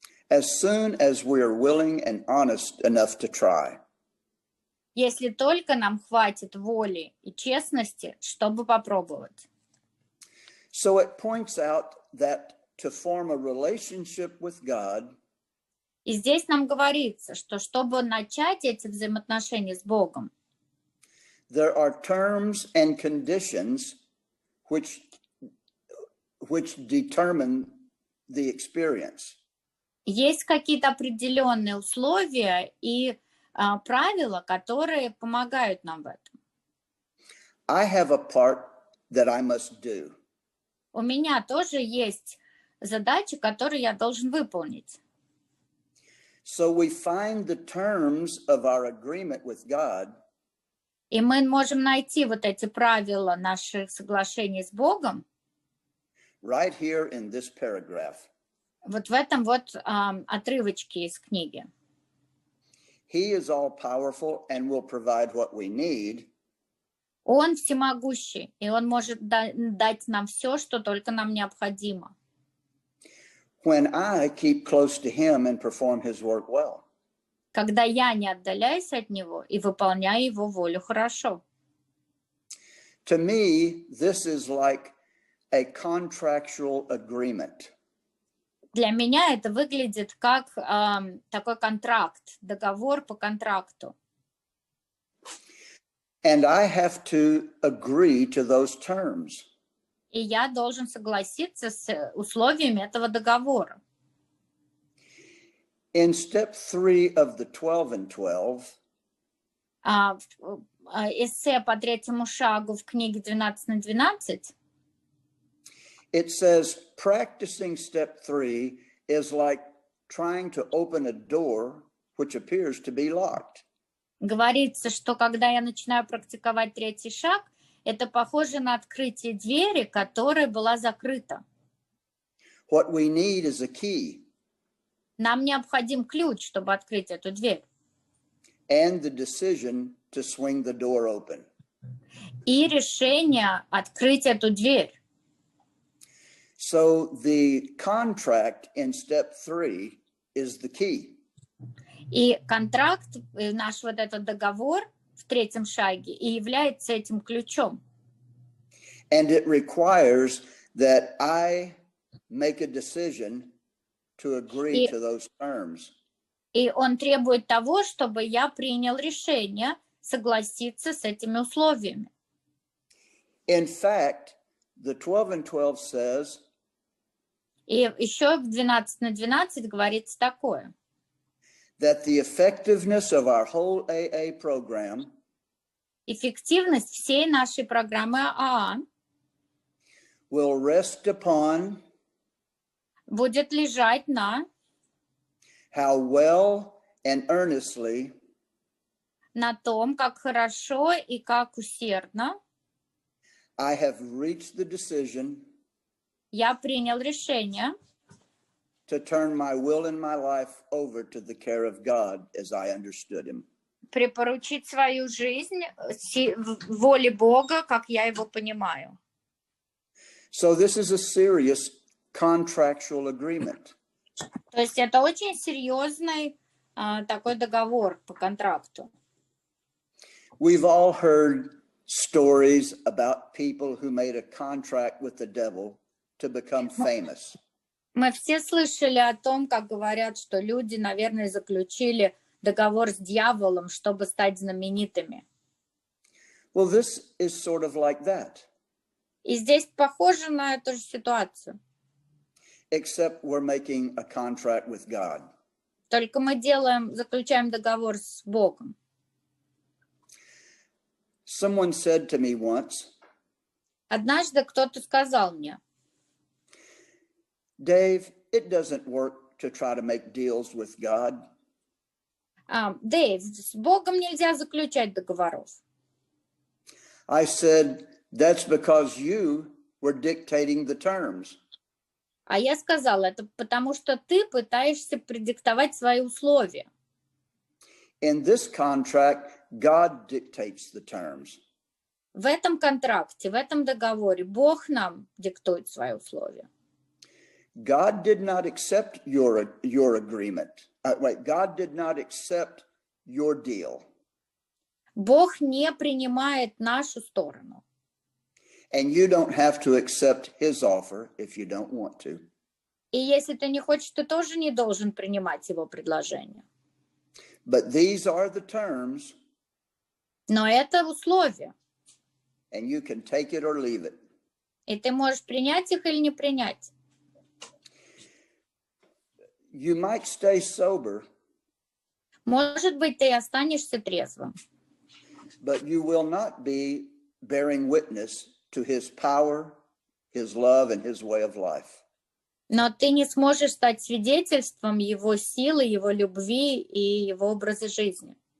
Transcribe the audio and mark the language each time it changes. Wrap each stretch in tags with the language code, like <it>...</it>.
<en>As soon as we are willing and honest enough to try.</en> <ru>Если только нам хватит воли и честности, чтобы попробовать.</ru> <en>So it points out that to form a relationship with God,</en> <ru>и здесь нам говорится, что чтобы начать эти взаимоотношения с Богом,</ru> <en>there are terms and conditions which determine the experience.</en> <ru>Есть какие-то определенные условия и правила, которые помогают нам в этом.</ru> <en>I have a part that I must do.</en> <ru>У меня тоже есть задачи, которые я должен выполнить.</ru> <en>So we find the terms of our agreement with God.</en> <ru>И мы можем найти вот эти правила наших соглашений с Богом.</ru> <en>Right here in this paragraph.</en> <ru>Вот в этом вот отрывочке из книги.</ru> <en>He is all powerful and will provide what we need.</en> <ru>Он всемогущий, и он может дать нам все, что только нам необходимо.</ru> <en>When I keep close to him and perform his work well.</en> <ru>Когда я не отдаляюсь от него и выполняю его волю хорошо.</ru> <en>To me, this is like a contractual agreement.</en> <ru>Для меня это выглядит как такой контракт, договор по контракту.</ru> <en>And I have to agree to those terms.</en> <ru>И я должен согласиться с условиями этого договора.</ru> <en>In step 3 of the 12 and 12,</en> <ru>эссе по третьему шагу в книге 12 на 12,</ru> <en>it says practicing step 3 is like trying to open a door which appears to be locked.</en> <ru>Говорится, что когда я начинаю практиковать третий шаг, это похоже на открытие двери, которая была закрыта.</ru> <en>What we need is a key.</en> <ru>Нам необходим ключ, чтобы открыть эту дверь.</ru> <en>And the decision to swing the door open.</en> <ru>И решение открыть эту дверь.</ru> <en>So the contract in step 3 is the key.</en> <ru>И контракт, наш вот этот договор в третьем шаге и является этим ключом.</ru> <en>And it requires that I make a decision to agree to those terms.</en> <ru>И он требует того, чтобы я принял решение согласиться с этими условиями.</ru> <en>In fact, the 12 and 12 says,</en> <ru>И еще в 12:12 говорится такое,</ru> <en>that the effectiveness of our whole AA program</en> <ru>эффективность всей нашей программы АА</ru> <en>will rest upon</en> <ru>будет лежать на</ru> <en>how well and earnestly</en> <ru>том, как хорошо и как усердно</ru> <en>I have reached the decision</en> <ru>я принял решение</ru> <en>to turn my will and my life over to the care of God as I understood him.</en> <ru>припоручить свою жизнь воле Бога, как я его понимаю.</ru> <en>So this is a serious contractual agreement.</en> <ru>То есть это очень серьезный такой договор по контракту.</ru> <en>We've all heard stories about people who made a contract with the devil to become famous.</en> <ru>Мы все слышали о том, как говорят, что люди, наверное, заключили договор с дьяволом, чтобы стать знаменитыми.</ru> <en>Well, this is sort of like that.</en> <ru>И здесь похоже на эту же ситуацию.</ru> <en>Except we're making a contract with God.</en> <ru>Только мы заключаем договор с Богом.</ru> <en>Someone said to me once,</en> <ru>Однажды кто-то сказал мне,</ru> <en>Dave, it doesn't work to try to make deals with God.</en> <ru>Дэйв, с Богом нельзя заключать договоров.</ru> <en>I said, that's because you were dictating the terms.</en> <ru>А я сказала, это потому что ты пытаешься предиктовать свои условия.</ru> <en>In this contract, God dictates the terms.</en> <ru>В этом контракте, в этом договоре Бог нам диктует свои условия.</ru> <en>God did not accept your agreement. God did not accept your deal.</en> <ru>Бог не принимает нашу сторону.</ru> <en>And you don't have to accept his offer if you don't want to.</en> <ru>И если ты не хочешь, ты тоже не должен принимать его предложение.</ru> <en>But these are the terms.</en> <ru>Но это условия.</ru> <en>And you can take it or leave it.</en> <ru>И ты можешь принять их или не принять.</ru> <en>You might stay sober.</en> <ru>Может быть, ты останешься трезвым.</ru> <en>But you will not be bearing witness to his power, his love, and his way of life.</en> <ru>Но ты не сможешь стать свидетельством его силы, его любви и его образа жизни.</ru>